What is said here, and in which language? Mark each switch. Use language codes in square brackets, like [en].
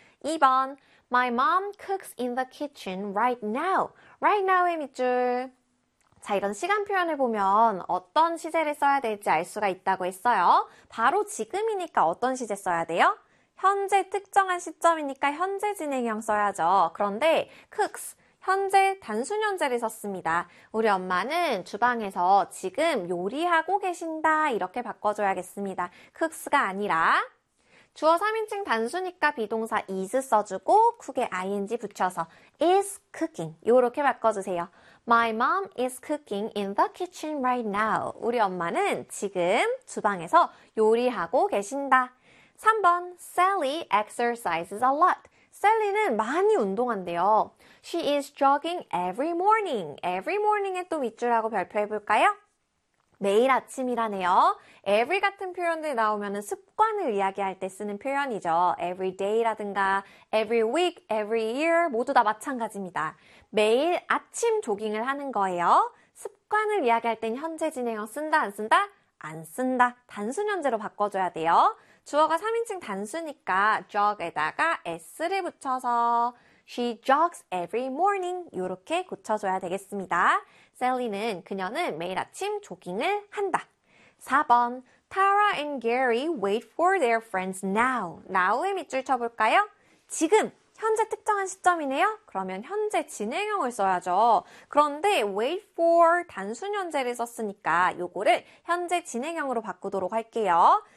[en] 2번, My mom cooks in the kitchen right now. [ko] Right now의 밑줄. 자, 이런 시간 표현을 보면 어떤 시제를 써야 될지 알 수가 있다고 했어요. 바로 지금이니까 어떤 시제 써야 돼요? 현재 특정한 시점이니까 현재 진행형 써야죠. 그런데 cooks, 현재 단순현재를 썼습니다. 우리 엄마는 주방에서 지금 요리하고 계신다 이렇게 바꿔줘야겠습니다. cooks가 아니라 주어 3인칭 단수니까 비동사 is 써주고 cook에 ing 붙여서 is cooking 이렇게 바꿔주세요. [en] My mom is cooking in the kitchen right now. [ko] 우리 엄마는 지금 주방에서 요리하고 계신다. 3번, [en] Sally exercises a lot. [ko] Sally는 많이 운동한대요. [en] She is jogging every morning. Every morning에 [ko] 또 밑줄하고 별표해볼까요? 매일 아침이라네요. Every 같은 표현들 나오면 습관을 이야기할 때 쓰는 표현이죠. Every day라든가 [en] every week, every year [ko] 모두 다 마찬가지입니다. 매일 아침 조깅을 하는 거예요. 습관을 이야기할 땐 현재 진행형 쓴다 안 쓴다? 안 쓴다. 단순 현재로 바꿔줘야 돼요. 주어가 3인칭 단수니까 jog에다가 s를 붙여서 [en] She jogs every morning. [ko] 이렇게 고쳐줘야 되겠습니다. Sally는 그녀는 매일 아침 조깅을 한다. [en] 4번, Tara and Gary wait for their friends now. [ko] Now의 밑줄 쳐볼까요? 지금, 현재 특정한 시점이네요. 그러면 현재 진행형을 써야죠. 그런데 wait for 단순 현재를 썼으니까 요거를 현재 진행형으로 바꾸도록 할게요.